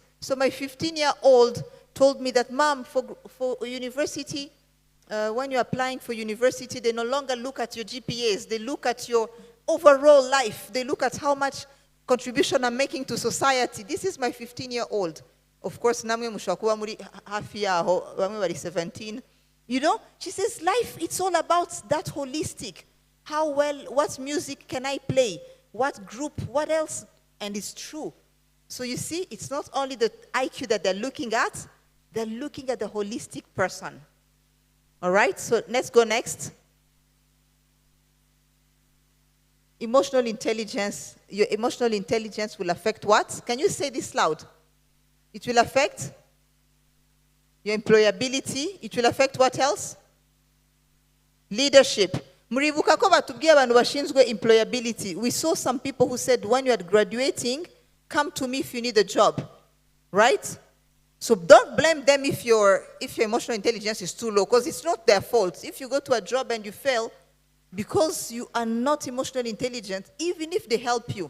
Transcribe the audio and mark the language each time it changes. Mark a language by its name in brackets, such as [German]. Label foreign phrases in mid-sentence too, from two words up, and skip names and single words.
[English] So my 15-year-old told me that, Mom, for university, when you're applying for university, they no longer look at your GPAs, they look at your overall life, they look at how much contribution I'm making to society. This is my 15-year-old. Of course, [Rundi] namwe mushakuwa muri hafi yaho, bamwe bari 17. [English] You know, she says, life, it's all about that holistic. How well, what music can I play? What group, what else? And it's true. So you see, it's not only the IQ that they're looking at the holistic person. All right, so let's go next. Emotional intelligence. Your emotional intelligence will affect what? Can you say this loud? It will affect your employability. It will affect what else? Leadership. [Rundi] Muribuka ko batubwiye abantu bashinzwe employability. [English] We saw some people who said, when you are graduating, come to me if you need a job. Right? So don't blame them if your emotional intelligence is too low, because it's not their fault. If you go to a job and you fail, because you are not emotionally intelligent, even if they help you.